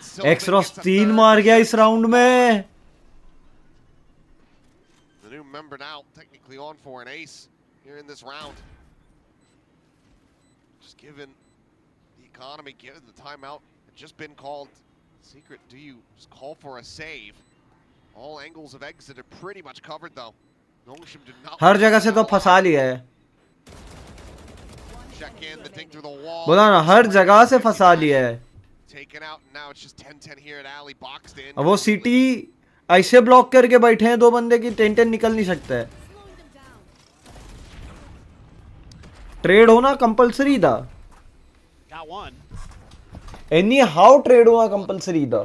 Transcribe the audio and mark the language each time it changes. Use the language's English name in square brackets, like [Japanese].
[Hindi] एक्सरॉस 3 मार गया इस राउंड में. [English] The new member now technically on for an ace here in this round. Just given the economy, given the timeout had just been called. Secret, do you just call for a save? All angles of exit are pretty much covered though. Nongshim did not. [Hindi] हर जगह से तो फंसा लिया है. [English] Check in the ding through the wall. [Hindi] बोला ना हर जगह से फंसा लिया है. [English] Taken out, and now it's just 10-10 here at alley, boxed in. [Hindi] अब वो सिटी ऐसे ब्लॉक करके बैठे हैं 2 बंदे की 10-10 निकल नहीं सकता है. ट्रेड होना कंपलसरी था. [English] Got one. [Hindi] Any how trade होना कंपलसरी था.